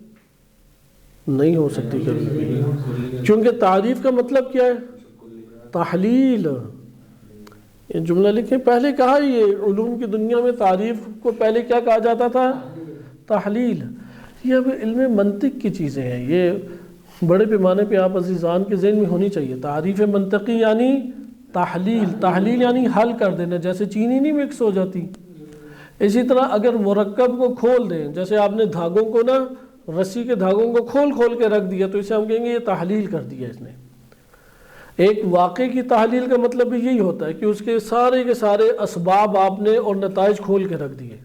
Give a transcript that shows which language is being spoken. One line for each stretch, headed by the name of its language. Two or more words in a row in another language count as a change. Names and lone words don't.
Urdu: نہیں ہو سکتی کبھی بھی، کیونکہ تعریف کا مطلب کیا ہے؟ تحلیل. یہ جملہ لکھیں، پہلے کہا یہ علوم کی دنیا میں تعریف کو پہلے کیا کہا جاتا تھا؟ تحلیل. یہ اب علم منطق کی چیزیں ہیں، یہ بڑے پیمانے پہ آپ عزیزان کے ذہن میں ہونی چاہیے. تعریف منطقی یعنی تحلیل، تحلیل یعنی حل کر دینا، جیسے چینی نہیں مکس ہو جاتی. اسی طرح اگر مرکب کو کھول دیں، جیسے آپ نے دھاگوں کو نا، رسی کے دھاگوں کو کھول کے رکھ دیا، تو اسے ہم کہیں گے یہ تحلیل کر دیا اس نے. ایک واقعے کی تحلیل کا مطلب بھی یہی ہوتا ہے کہ اس کے سارے اسباب آپ نے اور نتائج کھول کے رکھ دیے.